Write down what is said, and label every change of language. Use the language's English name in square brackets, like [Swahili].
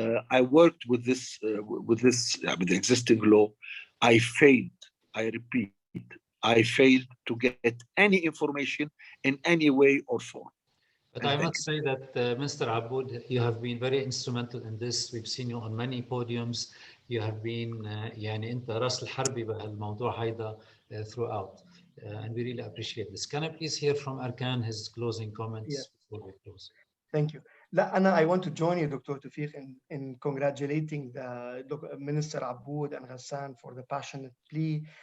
[English] I worked with this, with the existing law. I failed, I repeat, I failed to get any information in any way or form. But I must say that, Mr. Abboud, you have been very instrumental in this. We've seen you on many podiums. You have been, [Arabic] يعني أنت رأس الحربة بهالموضوع هيدا throughout. [English] And we really appreciate this. Can I please hear from Arkan his closing comments before we close? Thank you. Anna, I want to join you, Dr. Tawfiq, in congratulating the Minister Abboud and Ghassan for the passionate plea.